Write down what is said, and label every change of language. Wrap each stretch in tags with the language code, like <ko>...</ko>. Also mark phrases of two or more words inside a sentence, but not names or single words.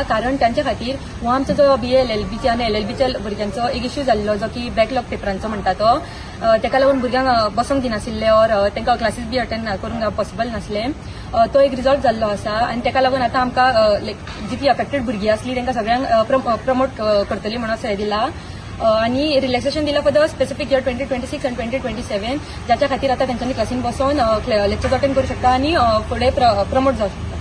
<kok>कारण तांचे खातीर हो आमचो जो BA LLBच्या आनी LLBच्या भुरग्यांचो एक इश्यू जाल्लो जो की बॅकलॉग पेपरांचो म्हणटा तो, ताका लागून भुरग्यांक बसोंक दिनाशिल्ले ऑर तांकां क्लासीस बी अटेंड करूंक पॉसिबल नासलें. तो एक रिजॉल्ट जाल्लो आसा आनी ताका लागून आतां आमकां जितली अफेक्टेड भुरगीं आसलीं तांकां सगळ्यांक प्रमोट करतली म्हणून असो हें दिला.</kok> <mr>आणि रिलॅक्सेशन दिला</mr> <en>for the specific year</en> <mr>2026 आणि 2027, ज्याच्या खातीर आता त्यांच्यानी क्लासीन बसून</mr> <en>lectures attend</en> <mr>करू शकता आणि फुडें प्रमोट जाऊ शकता.</mr>